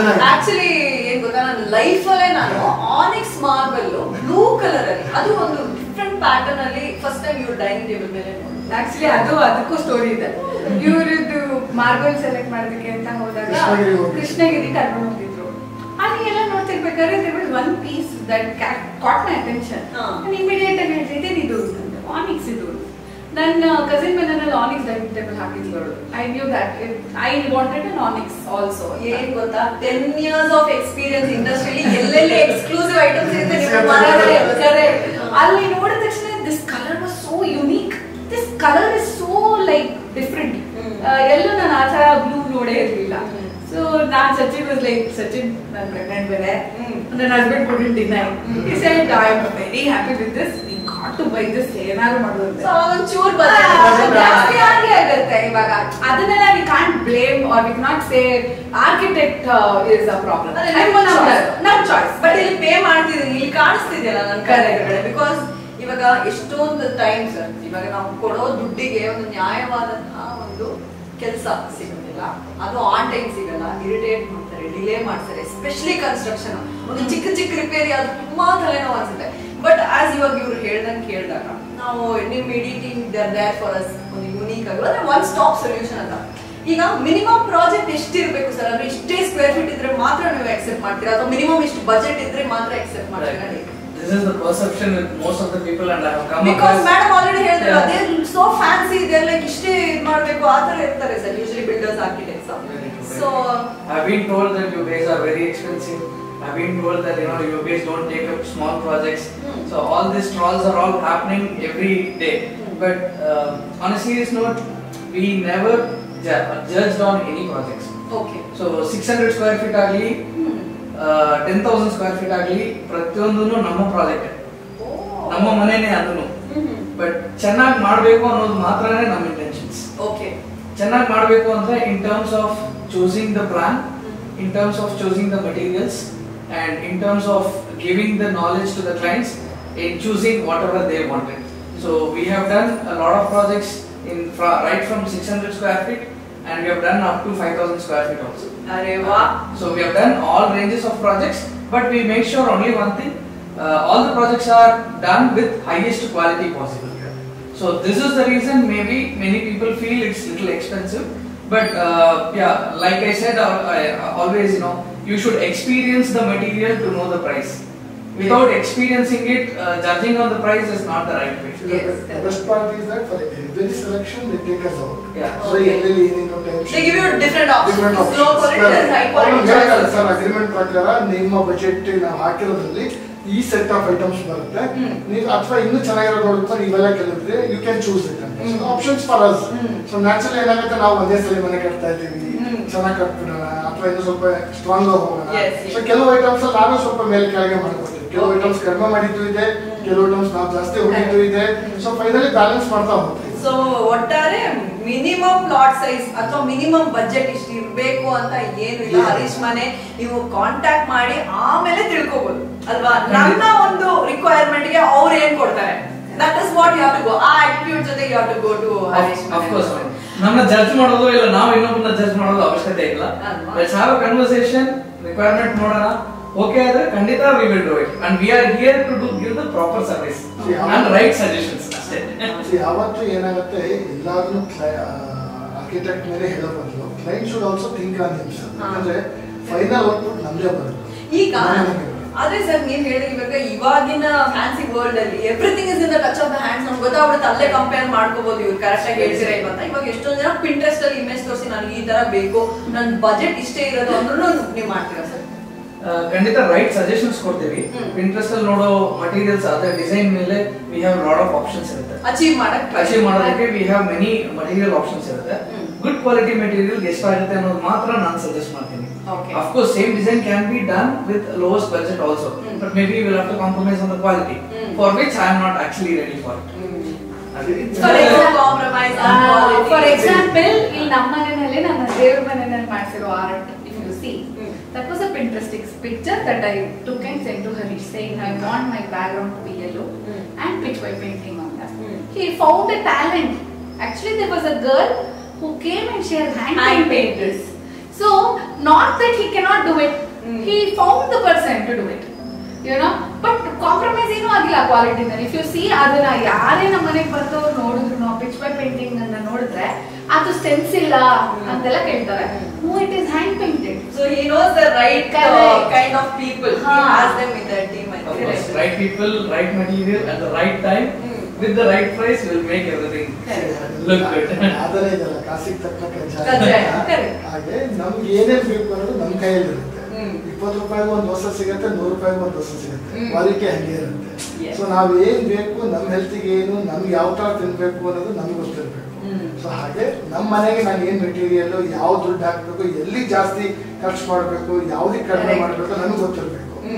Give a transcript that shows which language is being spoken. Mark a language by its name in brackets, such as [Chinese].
[Kannada] Actually ಏನ್ ಗೊತ್ತಾ, ನನ್ನ ಲೈಫಲ್ಲೇ ನಾನು ಆನಿಕ್ಸ್ ಮಾರ್ಬಲ್ ಬ್ಲೂ ಕಲರ್ ಅಲ್ಲಿ, ಅದು ಒಂದು ಡಿಫ್ರೆಂಟ್ ಪ್ಯಾಟರ್ನ್ ಅಲ್ಲಿ ಫಸ್ಟ್ ಟೈಮ್ ಇವ್ರ ಡೈನಿಂಗ್ ಟೇಬಲ್ ಮೇಲೆ ನೋಡಿದ್ದೆ. ಆಕ್ಚುಲಿ ಅದಕ್ಕೂ ಸ್ಟೋರಿ ಇದೆ. ಇವ್ರದ್ದು ಮಾರ್ಬಲ್ ಸೆಲೆಕ್ಟ್ ಮಾಡೋದಕ್ಕೆ ಅಂತ ಹೋದಾಗ ಕೃಷ್ಣಗಿರಿ ಕರ್ಕೊಂಡು ಹೋಗಿದ್ರು. ಅಲ್ಲಿ ಎಲ್ಲ ನೋಡ್ತಿರ್ಬೇಕಾದ್ರೆ [English] there was one piece that caught my attention. [Kannada] ನಾನು ಇಮಿಡಿಯೇಟ್ ಆಗಿ ಹೇಳ್ತಿದ್ದೆ ಇದು ಆನಿಕ್ಸ್ ಇದು. ನನ್ನ ಕಸಿನ್ ಮನೆಯಲ್ಲಿ ಆನಿಕ್ಸ್ ಡೈನಿಂಗ್ ಟೇಬಲ್ ಹಾಕಿದ್ರು. [English] I knew that I wanted an onyx also. [Kannada] ಏನ್ ಗೊತ್ತಾ, [English] 10 years of experience [Kannada] ಇಂಡಸ್ಟ್ರಿಯಲ್ಲಿ ಎಲ್ಲೆಲ್ಲಿ ಎಕ್ಸ್ಕ್ಲೂಸಿವ್ ಐಟಮ್ಸ್ ಇರುತ್ತೆ ಅಲ್ಲಿ ನೋಡಿದ ತಕ್ಷಣ [English] This colour was so unique, this colour is so like different. [Kannada] ಎಲ್ಲೂ ನಾನು ಆ ಥರ ಬ್ಲೂ ನೋಡೇ ಇರಲಿಲ್ಲ. ಸೊ ನಾನು ಸಚಿನ್ ವಾಸ್ ಲೈಕ್, ಸಚಿನ್ ನಾನು ಪ್ರೆಗ್ನೆಂಟ್ ಬೇರೆ, ನನ್ನ husband [English] couldn't deny. He said I am very happy with this, we got to buy this, [Kannada] ಏನಾದ್ರು ಮಾಡೋದು. ಸೊ ಒಂಚೂರು ಜಾಸ್ತಿ ಆಗುತ್ತೆ ಇವಾಗ. [English] ಅದನ್ನೆಲ್ಲ we can't blame or we cannot say architect is a problem. [Kannada] ನಮ್ಮ ಚಾಯ್ಸ್. ಬಟ್ ಇಲ್ಲಿ ಪೇ ಮಾಡ್ತಿದ್ದೀನಿ, ಇಲ್ಲಿ ಕಾಣಿಸ್ತಿದೆಯಲ್ಲ ನನ್ನ ಕಡೆ. ಬಿಕಾಸ್ ಇವಾಗ ಎಷ್ಟೊಂದು ಟೈಮ್ ಸರ್, ಇವಾಗ ನಾವು ಕೊಡೋ ದುಡ್ಡಿಗೆ ಒಂದು ನ್ಯಾಯವಾದಂತಹ ಒಂದು ಕೆಲಸ ಸಿಗೋದಿಲ್ಲ, ಅದು ಆನ್ ಟೈಮ್ ಸಿಗಲ್ಲ, ಇರಿಟೇಟ್ ಮಾಡ್ತಾರೆ ಡಿಲೇ ಮಾಡ್ತಾರೆ, ಎಸ್ಪೆಷಲಿ ಕನ್ಸ್ಟ್ರಕ್ಷನ್. ಒಂದು ಚಿಕ್ಕ ಚಿಕ್ಕ ರಿಪೇರಿ ಅದು ತುಂಬಾ ತಲೆನೋವು ಅನ್ಸುತ್ತೆ. ಬಟ್ ಆಸ್ ಇವಾಗ ಇವ್ರು ಹೇಳ್ದಂಗೆ ಕೇಳಿದಾಗ ನಾವು ನಿಮ್ ಇಡೀ ಟೀಮ್ ದೇರ್ ಫಾರ್ ಅಸ್ ಒಂದು ಯೂನಿಕ್ ಆಗಿ ಒನ್ ಸ್ಟಾಪ್ ಸೊಲ್ಯೂಷನ್ ಅಂತ. ಈಗ ಮಿನಿಮಮ್ ಪ್ರಾಜೆಕ್ಟ್ ಎಷ್ಟಿರ್ಬೇಕು ಸರ್? ಅಂದ್ರೆ ಇಷ್ಟೇ ಸ್ಕ್ವೇರ್ ಫೀಟ್ ಇದ್ರೆ ಮಾತ್ರ ನೀವು ಎಕ್ಸೆಪ್ಟ್ ಮಾಡ್ತೀರಾ, ಅಥವಾ ಮಿನಿಮಮ್ ಇಷ್ಟು ಬಜೆಟ್ ಇದ್ರೆ ಮಾತ್ರ ಎಕ್ಸೆಪ್ಟ್ ಮಾಡ್ತೀರಾ? [English] This is the perception with most of the people, and I have come because across. madam already ಹೇಳಿದ್ರು they are so fancy, they are like [Kannada] ಇಷ್ಟೇ ಇದು ಮಾಡಬೇಕು ಆ ತರ ಇರ್ತಾರೆ sir [English] Usually builders architects. So I've been told that you guys are very expensive. I've been told that you guys don't take up small projects. So all these trolls are all happening every day. But on a serious note, we never judged on any projects. okay. [Kannada] So 600 square feet agli 10,000 square feet agli ಪ್ರತಿಯೊಂದೂ ನಮ್ಮ project, ನಮ್ಮ ಮನೆನೇ ಅದನ್ನು. But ಚೆನ್ನಾಗಿ ಮಾಡಬೇಕು ಅನ್ನೋದು ಮಾತ್ರನೇ ನಮ್ಮ intentions. Okay, ಚೆನ್ನಾಗಿ ಮಾಡಬೇಕು ಅಂದ್ರೆ [English] In terms of choosing the plan, in terms of choosing the materials, and in terms of giving the knowledge to the clients in choosing whatever they wanted. So we have done a lot of projects right from 600 square feet, and we have done up to 5,000 square feet also. Arey wow. So we have done all ranges of projects, but we make sure only one thing, all the projects are done with highest quality possible. So this is the reason maybe many people feel it's little expensive. But yeah, like I said, I always, you should experience the material to know the price. Without experiencing it, judging on the price is not the right way. Yes. The best part is that for every selection, they take us out. Yeah. So every They give you different options. Different options. Low quality, high quality. [Kannada] Sir agreement ಪ್ರಕಾರ ನಿಮ್ಮ budget ನಾವು ಹಾಕಿರೋದ್ರಲ್ಲಿ ಈ set of items ಬರುತ್ತೆ, ನೀವು ಅಥವಾ ಇನ್ನೂ ಚೆನ್ನಾಗಿರೋದು ನೋಡುತ್ತಾ ನೀವೆಲ್ಲ ಕೆಲವಿದ್ರೆ ಯು ಕ್ಯಾನ್ ಚೂಸ್ ಇಟ್ ಅಂತ options for us. So naturally ಏನಾಗುತ್ತೆ, ನಾವು ಒಂದೇ ಸಲ ಮನೆ ಕಟ್ತಾ ಇದ್ದೀವಿ, ಚೆನ್ನಾಗಿ ಕಟ್ಬಿಡೋಣ ಅಥವಾ ಇನ್ನೂ ಸ್ವಲ್ಪ ಸ್ಟ್ರಾಂಗ್ ಆಗಿ ಹೋಗೋಣ. ಸೊ ಕೆಲವು ಐಟಮ್ಸ್ ನಾನು ಸ್ವಲ್ಪ ಮೇಲೆ ಕೆಳಗೆ ಮಾಡ್ಕೊಡ್ತೀವಿ, ಕೆಲವು ಐಟಮ್ಸ್ ಕಡಿಮೆ ಮಾಡಿದ್ದು ಇದೆ, ಕೆಲವು ಐಟಮ್ಸ್ ನಾವು ಜಾಸ್ತಿ ಹೊಡಿದ್ದು ಇದೆ. ಸೊ ಫೈನಲಿ ಬ್ಯಾಲೆನ್ಸ್ ಮಾಡ್ತಾ ಹೋಗ್ತೀವಿ. ಸೊ ಒಟ್ಟಾರೆ ಮಿನಿಮಮ್ ಲಾಟ್ ಸೈಜ್ ಅಥವಾ ಮಿನಿಮಮ್ ಬಜೆಟ್ ಇಷ್ಟು ಇರಬೇಕು ಅಂತ ಏನು ಇಲ್ಲ. ಹರೀಶ್ ಮನೆ ನೀವು ಕಾಂಟ್ಯಾಕ್ಟ್ ಮಾಡಿ ಆಮೇಲೆ ತಿಳ್ಕೊಬಹುದು ಅಲ್ವಾ, ನನ್ನ ಒಂದು ರಿಕ್ವೈರ್ಮೆಂಟ್ ಗೆ ಅವ್ರು ಏನ್ ಕೊಡ್ತಾರೆ. [English] That is what you have to go. [Kannada] ಆ ಆಟಿಟ್ಯೂಡ್ ಜೊತೆ [English] You have to go to Harish ಮನೆ. Of course, [Kannada] ನಮ್ಮ ಜಡ್ಜ್ ಮಾಡೋದು ಇಲ್ಲ, ನಾವು ಇನ್ನೊಬ್ಬನ ಜಡ್ಜ್ ಮಾಡೋದು ಅವಶ್ಯಕತೆ ಇಲ್ಲ. [English] Let's have a conversation, [Kannada] requirement ನೋಡೋಣ, ಓಕೆ ಆದ್ರೆ ಖಂಡಿತ [English] we will do it, and we are here to give the proper service and right suggestions. [Kannada] ಯಾವತ್ತೂ ಏನಾಗುತ್ತೆ, ಎಲ್ಲಾದ್ರೂ ಆರ್ಕಿಟೆಕ್ಟ್ ಮೇಲೆ ಹೇಳೋ ಬದಲು [English] Client should also think on himself. [Kannada] ಯಾಕಂದ್ರೆ ಫೈನಲ್ ಔಟ್ಪುಟ್ ನಮ್ದೇ ಬರುತ್ತೆ. ಈಗ ಅದೇ ಸರ್ ನೀವ್ ಹೇಳಿದಾಗ ಇವಾಗಿನ ಫ್ಯಾನ್ಸಿ ವರ್ಲ್ಡ್ ಅಲ್ಲಿ [English] Everything is in the touch of the hands. [Kannada] ನಮ್ಗೆ ಗೊತ್ತಾಗ್ಬಿಡುತ್ತೆ, ಅಲ್ಲೇ ಕಂಪೇರ್ ಮಾಡ್ಕೋಬಹುದು. ಇವ್ರು ಕರೆಕ್ಟ್ ಆಗಿ ಹೇಳ್ತೀರಾ ಇವತ್ತ. ಇವಾಗ ಎಷ್ಟೊಂದು ಜನ ಪಿಂಟ್ರೆಸ್ಟ್ ಅಲ್ಲಿ ಇಮೇಜ್ ತೋರಿಸಿ ನನಗೆ ಈ ತರ ಬೇಕು, ನನ್ ಬಜೆಟ್ ಇಷ್ಟೇ ಇರೋದು ಅಂದ್ರೂ ನೀವು ಮಾಡ್ತೀರಾ ಸರ್? ಖಂಡಿತ ರೈಟ್ ಸಜೆಷನ್ಸ್ ಕೊಡ್ತೀವಿ. ಇಂಟ್ರೆಸ್ಟ್ ಅಲ್ಲಿ ನೋಡೋ ಮಟೀರಿಯಲ್ಸ್ ಅದೇ ಡಿಸೈನ್ ಮೇಲೆ [English] we have lot of options [Kannada] ಇರುತ್ತೆ. ಅಚೀವ್ ಮಾಡೋದಕ್ಕೆ [English] we have many material options [Kannada] ಇರುತ್ತೆ. ಗುಡ್ ಕ್ವಾಲಿಟಿ ಮೆಟೀರಿಯಲ್ ಎಷ್ಟಾಗುತ್ತೆ ಅನ್ನೋದು ಮಾತ್ರ ನಾನು ಸಜೆಸ್ಟ್ ಮಾಡ್ತೀನಿ. [English] Of course, same design can be done with lowest budget also, but maybe we will have to compromise on the quality, for which I am not actually ready for it. For example, [Kannada] ಇಲ್ಲಿ ನಮ್ಮ ಮನೆಯಲ್ಲಿ ನನ್ನ ದೇವರ ಮನೆಯಲ್ಲಿ ಮಾಡಿಸಿರೋ art, [English] if you see, that was a Pinterest picture that I took and sent to Harish saying I want my background to be yellow and pitch white painting on that. He found a talent. Actually, there was a girl who came and she has hand painted this. So, not that he cannot do it, he found the person to do it, but compromise [Kannada] ಏನು ಆಗಿಲ್ಲ quality ನಲ್ಲಿ. [English] if you see, [Kannada] ಅದನ್ನ ಯಾರೇ ನಮ್ಮ ಮನೆಗೆ ಬರ್ತವ್ರು ನೋಡಿದ್ರು, ನಾವು pitch by painting ಅನ್ನ ನೋಡಿದ್ರೆ ಅದು ಸ್ಟೆನ್ಸ್ ಇಲ್ಲ ಅಂತೆಲ್ಲ ಕೇಳ್ತಾರೆ. [English] No, it is hand painted. So he knows the right kind of people. He has them in the team. Right people, right material at the right time. With the right price will make everything look good. [Kannada] ಆದರೆ ಇದಲ್ಲ ಕಾಸಿಗೆ ತಕ್ಕ ಕಜ್ಜಾಯ. ಹಾಗೆ ನಮ್ಗೆ ಏನೇನು ಬೇಕು ಅನ್ನೋದು ನಮ್ಮ ಕೈಯಲ್ಲಿ ಇರುತ್ತೆ. 20 ರೂಪಾಯಿಗೂ ಒಂದು ಹೊಸ ಸಿಗುತ್ತೆ, 100 ರೂಪಾಯಿಗೂ ಒಂದು ಹೊಸ ಸಿಗುತ್ತೆ. ಕ್ವಾಲಿಟಿ ಹಂಗೆ ಇರುತ್ತೆ. ಸೊ ನಾವ್ ಏನ್ ಬೇಕು, ನಮ್ಮ ಹೆಲ್ತಿಗೆ ಏನು, ನಮ್ಗೆ ಯಾವ ತರ ತಿನ್ಬೇಕು ಅನ್ನೋದು ನಮ್ಗೆ ಗೊತ್ತಿರ್ಬೇಕು. ಸೊ ಹಾಗೆ ನಮ್ಮ ಮನೆಗೆ ನಾನು ಏನ್ ಮೆಟೀರಿಯಲ್, ಯಾವ ದುಡ್ಡು ಹಾಕ್ಬೇಕು, ಎಲ್ಲಿ ಜಾಸ್ತಿ ಖರ್ಚು ಮಾಡಬೇಕು, ಯಾವ್ದಕ್ಕೆ ಕಡಿಮೆ ಮಾಡಬೇಕು ನನಗೆ ಗೊತ್ತಿರ್ಬೇಕು.